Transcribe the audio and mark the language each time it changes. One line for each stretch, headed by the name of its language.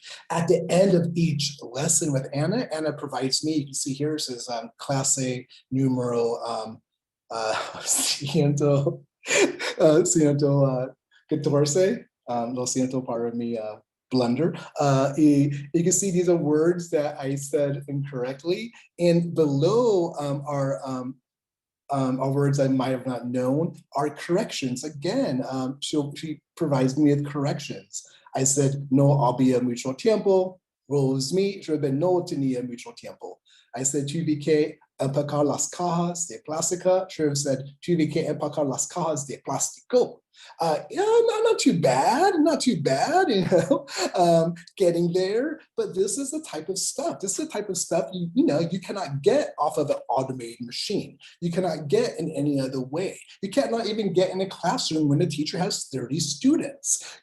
English: At the end of each lesson with Anna, Anna provides me, you can see here, it says
Spanish: clase numero ciento, ciento 14, lo siento para mi
English: blunder. You can see these are words that I said incorrectly, and below are words I might have not known, are corrections. Again, she provides me with corrections. I said,
Spanish: no había mucho tiempo. Rose me, yo no tenía mucho tiempo.
English: I said,
Spanish: tuve que empacar las cajas de plástica.
English: She said,
Spanish: tuve que empacar las cajas de plástico.
English: Yeah, not too bad, getting there. But this is the type of stuff. This is the type of stuff you cannot get off of an automated machine. You cannot get in any other way. You cannot even get in a classroom when a teacher has 30 students.